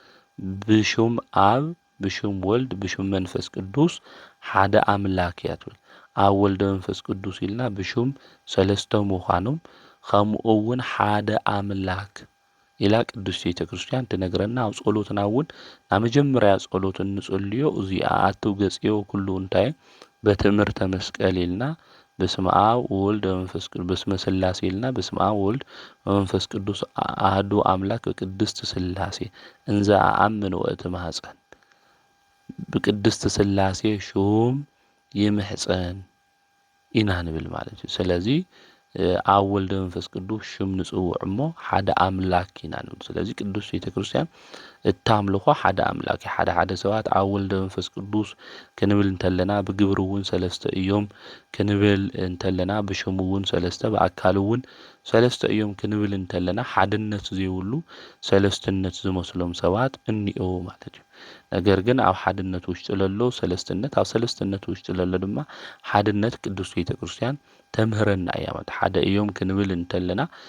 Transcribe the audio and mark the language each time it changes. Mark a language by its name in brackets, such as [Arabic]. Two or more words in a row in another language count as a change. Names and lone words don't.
[Tigrinya] ብሹም አብ ብሹም ወልድ ብሹም መንፈስ ቅዱስ ሓደ አምላክ እያ ትብል። ኣብ ወልደ መንፈስ ቅዱስ ኢልና ብሹም ሰለስተ ምዃኖም ከምኡ እውን ሓደ አምላክ ኢላ ቅዱስ ቤተ ክርስቲያን ትነግረና። ኣብ ጸሎትና እውን ናብ መጀመርያ ጸሎት እንጸልዮ እዚኣ ኣትው ገጽዮ ኩሉ እንታይ በትምህርተ መስቀል ይልና [Geez] በስመ አብ ወወልድ ወመንፈስ ቅዱስ በስመ ሥላሴ [Tigrinya] ይልና [Geez] በስመ አብ ወወልድ ወመንፈስ ቅዱስ አሐዱ አምላክ በቅድስት ሥላሴ እንዘ አአምን ወእትማጸን በቅድስት ሥላሴ [Tigrinya] ሹም ይምሕፀን ኢና ንብል ማለት እዩ። ስለዚ ኣብ ወልደ መንፈስ ቅዱስ ሽም ንጽውዕ እሞ ሓደ ኣምላክ ኢና ንብል። ስለዚ ቅዱስ ቤተ ክርስቲያን እታምልኾ ሓደ ኣምላክ ሓደ ሰባት ኣብ ወልደ መንፈስ ቅዱስ ክንብል እንተለና ብግብሪ እውን ሰለስተ እዮም ክንብል እንተለና ብሽሙ እውን ሰለስተ ብኣካል እውን ሰለስተ እዮም ክንብል እንተለና ሓድነት ዘይብሉ ሰለስትነት ዝመስሎም ሰባት እኒአው ማለት እዩ። ነገር ግን ኣብ ሓድነት ውሽጢ ለሎ ሰለስትነት ኣብ ሰለስትነት ውሽጢ ለሎ ድማ ሓድነት ቅዱስ ቤተ ክርስቲያን ተምህረና እያ ማለት ሓደ እዮም ክንብል እንተለና